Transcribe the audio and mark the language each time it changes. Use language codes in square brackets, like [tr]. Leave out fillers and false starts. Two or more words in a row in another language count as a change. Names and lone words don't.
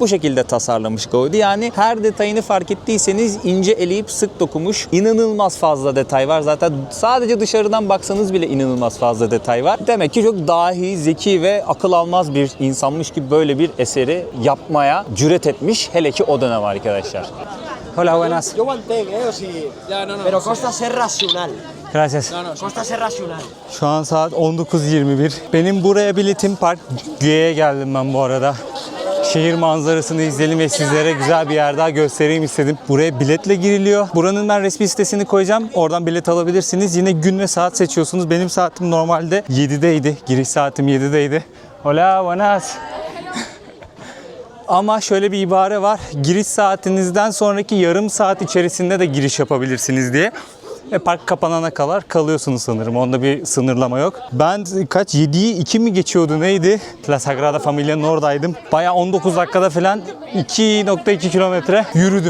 [tr] Bu şekilde tasarlamış Gaudi. Yani her detayını fark ettiyseniz ince eleyip sık dokumuş. İnanılmaz fazla detay var. Zaten sadece dışarıdan baksanız bile inanılmaz fazla detay var. Demek ki çok dahi, zeki ve akıl almaz bir insanmış ki böyle bir eseri yapmaya cüret etmiş. Hele ki o dönem arkadaşlar. [es] Hola, buenas. Yo mantengo, o si... Pero costa ser racional. Gracias. Costa ser racional. [tr] Şu an saat 19:21. Benim buraya biletim Park Güye'ye geldim ben bu arada. Şehir manzarasını izleyelim ve sizlere güzel bir yer daha göstereyim istedim. Buraya biletle giriliyor. Buranın ben resmi sitesini koyacağım. Oradan bilet alabilirsiniz. Yine gün ve saat seçiyorsunuz. Benim saatim normalde 7'deydi. Giriş saatim 7'deydi. [es] Hola, buenas. [tr] Ama şöyle bir ibare var. Giriş saatinizden sonraki yarım saat içerisinde de giriş yapabilirsiniz diye. Park kapanana kadar kalıyorsunuz sanırım. Onda bir sınırlama yok. Ben kaç 7'yi 2 mi geçiyordu neydi? La Sagrada Familia'nın oradaydım. Bayağı 19 dakikada falan 2.2 kilometre yürüdüm.